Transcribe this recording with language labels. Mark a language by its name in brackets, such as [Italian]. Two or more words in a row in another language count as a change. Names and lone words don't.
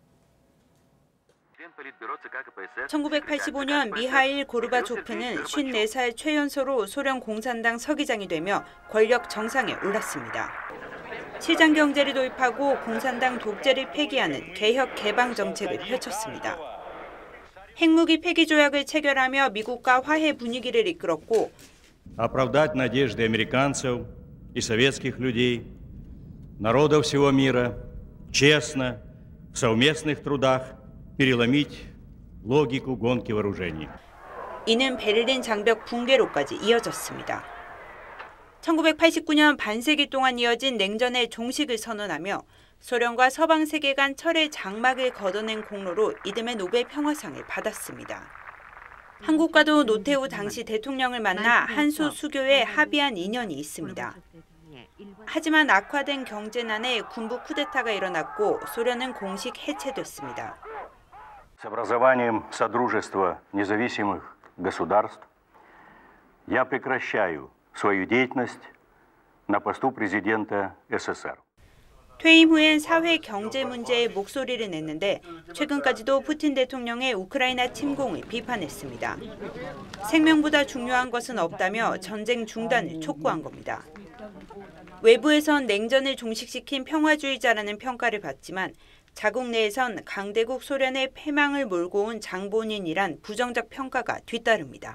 [Korean] 1985년 미하일 고르바초프는 54살 최연소로 소련 공산당 서기장이 되며 권력 정상에 올랐습니다. 시장 경제를 도입하고 공산당 독재를 폐기하는 개혁 개방 정책을 펼쳤습니다. 핵무기 폐기 조약을 체결하며 미국과 화해 분위기를 이끌었고 [Russian] оправдать надежды американцев и советских людей, народов всего мира, честно, в совместных трудах переломить логику гонки вооружений. [Korean] 이는 베를린 장벽 붕괴로까지 이어졌습니다. 1989년 반세기 동안 이어진 냉전의 종식을 선언하며 소련과 서방 세계 간 철의 장막을 걷어낸 공로로 이듬해 노벨 평화상을 받았습니다. 한국과도 노태우 당시 대통령을 만나 한소 수교에 합의한 인연이 있습니다. 하지만 악화된 경제난에 군부 쿠데타가 일어났고 소련은 공식 해체됐습니다. [Russian] С образованием Содружества независимых государств я прекращаю свою деятельность на посту президента СССР. [Korean] 퇴임 후엔 사회 경제 문제에 목소리를 냈는데 최근까지도 푸틴 대통령의 우크라이나 침공을 비판했습니다. 생명보다 중요한 것은 없다며 전쟁 중단을 촉구한 겁니다. 외부에선 냉전을 종식시킨 평화주의자라는 평가를 받지만 자국 내에선 강대국 소련의 패망을 몰고 온 장본인이란 부정적 평가가 뒤따릅니다.